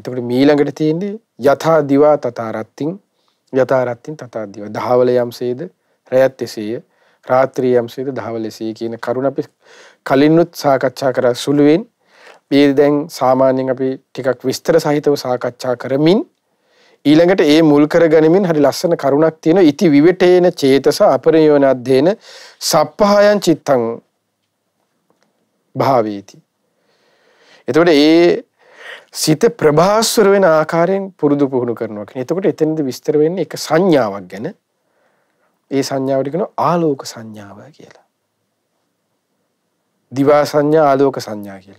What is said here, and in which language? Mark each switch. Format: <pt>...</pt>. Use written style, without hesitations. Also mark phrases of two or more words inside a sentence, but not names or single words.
<si>එතකොට මීළඟට තියෙන්නේ</si> <pi>යථා දිවා තථා රත්තින් යථා රත්තින් තථා දිවා.</pi> <si>දහවල යම්සේද රැයත් එසේය. රාත්‍රී යම්සේද දහවල එසේය කියන කරුණ අපි කලින්නුත් සාකච්ඡා කරා සුළුවෙන්. මේ දැන් සාමාන්‍යයෙන් අපි ටිකක් විස්තර සහිතව සාකච්ඡා කරමින් ඊළඟට ඒ මුල් කරගනිමින් හරි ලස්සන කරුණක් තියෙනවා.</si> <pi>ඉති විවටේන චේතස අපරියෝනද්දේන සප්පහයන් චිත්තං භාවේති.</pi> <si>එතකොට ඒ සිත ප්‍රභාස්වර වෙන ආකාරයෙන් පුරුදු පුහුණු කරනවා කියන්නේ. එතකොට එතනදී විස්තර වෙන්නේ එක සංඥාවක් ගැන. ඒ සංඥාවට කියනවා ආලෝක සංඥාව කියලා. දිවා සංඥා, ආලෝක සංඥා කියලා.</si>